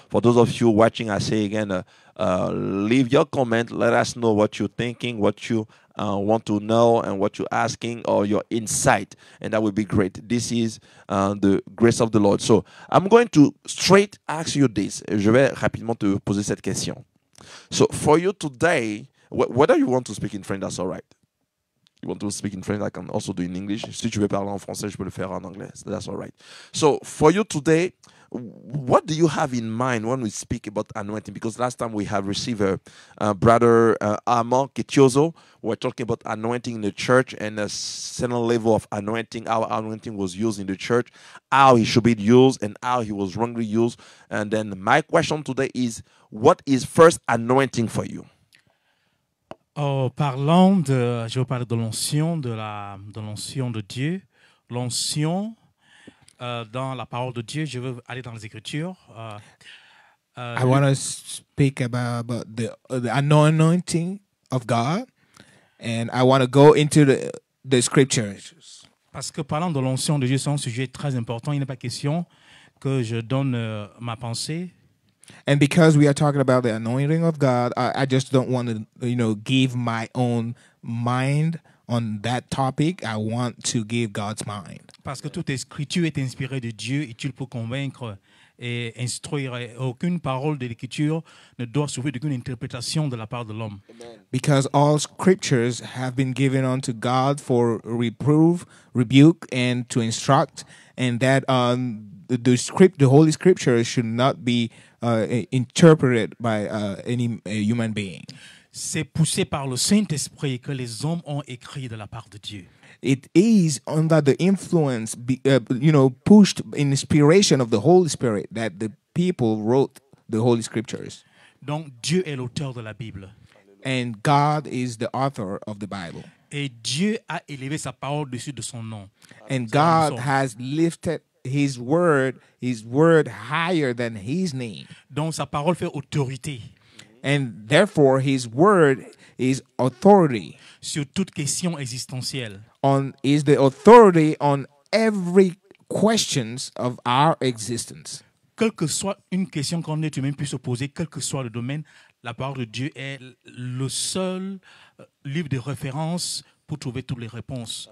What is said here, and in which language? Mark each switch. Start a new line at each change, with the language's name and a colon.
English: For those of you watching, I say again, leave your comment. Let us know what you're thinking, what you want to know, and what you're asking, or your insight, and that would be great. This is the grace of the Lord. So I'm going to straight ask you this.
French: Je vais rapidement te poser cette question.
English: So for you today, whether you want to speak in French, that's all right. You want to speak in French, I can also do in English.
French: Si tu veux parler en français, je peux le faire en anglais.
English: That's all right. So for you today, what do you have in mind when we speak about anointing? Because last time we have received brother Armand Ketiozo. We're talking about anointing in the church and a certain level of anointing, how anointing was used in the church, how he should be used, and how he was wrongly used. And then my question today is, what is first anointing for you?
French: Je vais parler de l'onction, de l'onction de Dieu. L'onction dans la parole de Dieu, je veux aller dans les Écritures.
English: I want to speak about the anointing of God, and I want to go into the scriptures.
French: Parce que parlant de l'onction de Dieu, c'est un sujet très important. Il n'est pas question que je donne ma pensée.
English: And because we are talking about the anointing of God, I just don't want to, give my own mind on that topic. I want to give God's mind.
French: Parce que toute écriture est inspirée de Dieu, utile pour convaincre et instruire. Et aucune parole de l'écriture ne doit souffrir d'aucune interprétation de la part de l'homme.
English: Because all scriptures have been given unto God for reproof, rebuke, and to instruct, and that the Holy Scripture should not be interpreted by any human being.
French: C'est poussé par le Saint-Esprit que les hommes ont écrit de la part de Dieu.
English: It is under the influence, pushed in inspiration of the Holy Spirit that the people wrote the Holy Scriptures.
French: Donc Dieu est l'auteur de la Bible.
English: And God is the author of the Bible.
French: Et Dieu a élevé sa parole au-dessus de son nom.
English: And God has lifted His word higher than His name.
French: Donc sa parole fait autorité.
English: And therefore His word is authority.
French: Sur toute question existentielle.
English: Is the authority on every questions of our existence.
French: Quelle que soit une question qu'un être humain puisse se poser, quel que soit le domaine, la parole de Dieu est le seul livre de référence pour trouver toutes les réponses.